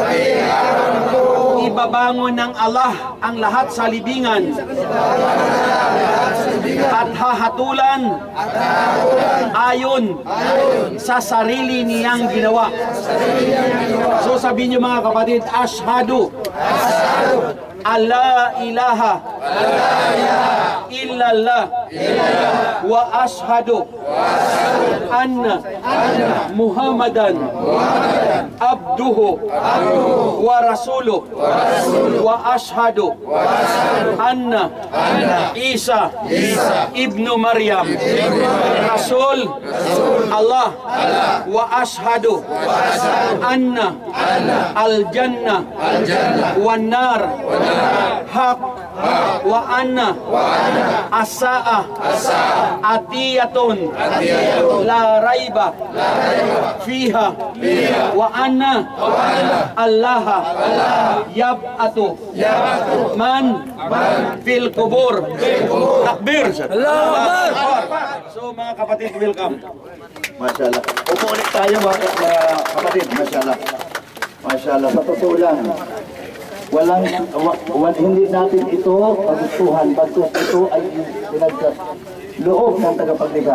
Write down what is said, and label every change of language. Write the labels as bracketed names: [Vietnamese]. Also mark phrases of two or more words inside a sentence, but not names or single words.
[Filipino] ibabangon ng Allah ang lahat sa libingan at hahatulan ayon sa sarili niyang ginawa. So sabihin niyo mga kapatid, [Arabic] أشهد ألا إله إلا الله و أشهد أن محمدا عبده و رسوله و أشهد أن عيسى ابن مريم رسول الله و أشهد أن الجنة والنار حق و أن الساعة آتية لا ريب فيها و أن الله يبعث من في القبور. Takbir! الله أكبر! [Filipino] So mga kapatid, welcome. Masyaallah. Upo ulit tayo mga kapatid. Masyaallah. Masyaallah. Sa totoo lang, hindi natin ito kagustuhan. Bagkus ito ay pinagkaloob ng tagapaglikha.